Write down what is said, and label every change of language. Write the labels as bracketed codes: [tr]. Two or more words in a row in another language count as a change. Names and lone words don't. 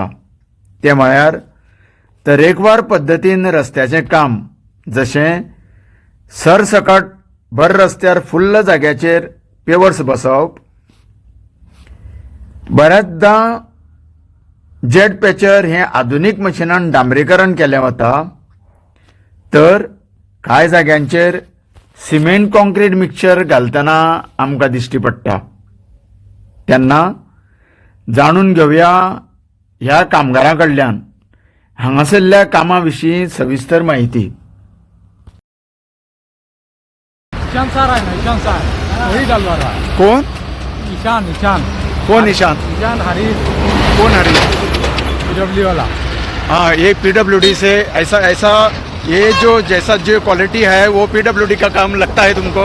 [kok] ते म्हळ्यार तरेकवार पद्दतीन रस्त्याचें काम, जशें सरसकट भर रस्त्यार फुल्ल जाग्याचेर पेवर्स बसवप, बऱ्याचदां जेट पॅचर हें आधुनीक मशिनान डांबरीकरण केलें वता, तर कांय जाग्यांचेर सिमेंट कॉन्क्रीट मिक्सचर घालतना आमकां दिश्टी पडटा. तेन्ना जाणून घेवया ह्या कामगारां कडल्यान हांगासरल्या कामा विशीं सविस्तर माहिती. [hi] ईशान सर [mr] आहे ना, [hi] ईशान सर वही डाल रहा है. [mr] कोण ईशान कोण ईशान हरीश कोण हरी [hi] PWD वाला. हाँ, ये PWD से ऐसा ये जो जैसा जो क्वालिटी है वो PWD का काम लगता है तुमको?